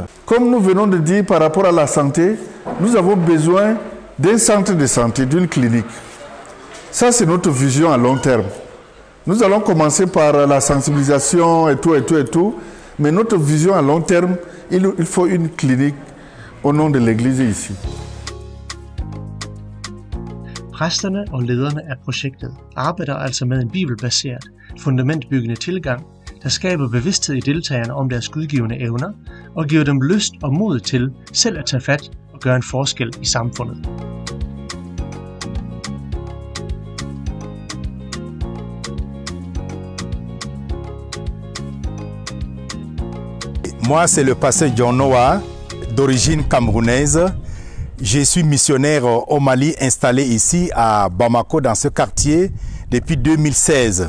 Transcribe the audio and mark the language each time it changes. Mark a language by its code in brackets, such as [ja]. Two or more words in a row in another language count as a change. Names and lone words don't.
[fr] Comme nous venons de dire par rapport à la santé, nous avons besoin d'un centre de santé, d'une clinique. Ça, c'est notre vision à long terme. Nous allons commencer par la sensibilisation et tout. Mais notre vision à long terme, il faut une clinique au nom de l'Église ici. [da] Præsterne og lederne af projektet arbejder altså med en bibelbaseret, fundamentbyggende tilgang, der skaber bevidsthed i deltagerne om deres gudgivende evner og giver dem lyst og mod til selv at tage fat og gøre en forskel i samfundet. [fr] Moi, c'est le pasteur John Noah, d'origine camerounaise. Je suis missionnaire au Mali, installé ici à Bamako, dans ce quartier, depuis 2016.